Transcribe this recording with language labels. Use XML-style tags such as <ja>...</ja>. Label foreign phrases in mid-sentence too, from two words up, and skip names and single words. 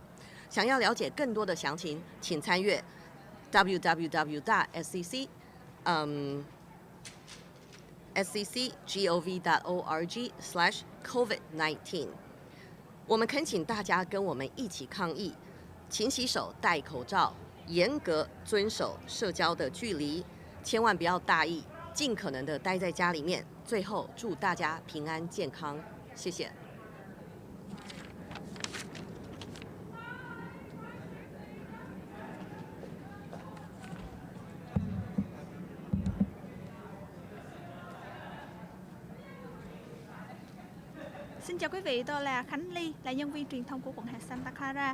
<zh>想要了解更多的详情，请参阅www.scc.gov.org/COVID-19。我们恳请大家跟我们一起抗疫，勤洗手、戴口罩，严格遵守社交的距离，千万不要大意，尽可能的待在家里面。最后，祝大家平安健康，谢谢。</zh> <vi>Xin chào quý vị, tôi là Khánh Ly, là nhân viên truyền thông của quận hạt Santa Clara.</vi>